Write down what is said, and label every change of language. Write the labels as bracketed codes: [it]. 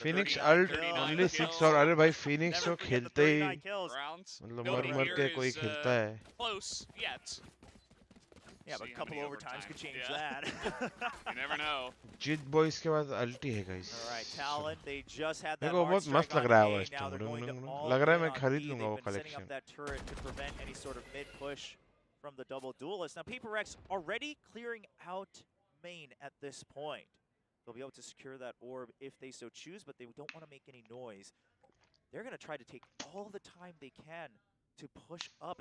[hi] Phoenix [en] ult only 6 [hi] और अरे भाई Phoenix तो खेलते ही मतलब मर के कोई खेलता है. [en] Close yet. Yeah, but a couple overtimes could change that. You never know. [hi] 𝘼𝘽𝐺 के बाद ulti है guys. [en] All right, Talon, they just had that. [hi] मेरे को बहुत मस्त लग रहा है वो इस लग रहा है मैं खरीद लूंगा वो collection. [en] Setting up that turret to prevent any sort of mid push from the double duelist. Now PRX already clearing out main at this point. They'll be able to secure that orb if they so choose, but they don't want to make any noise. They're going to try to take all the time they can to push up.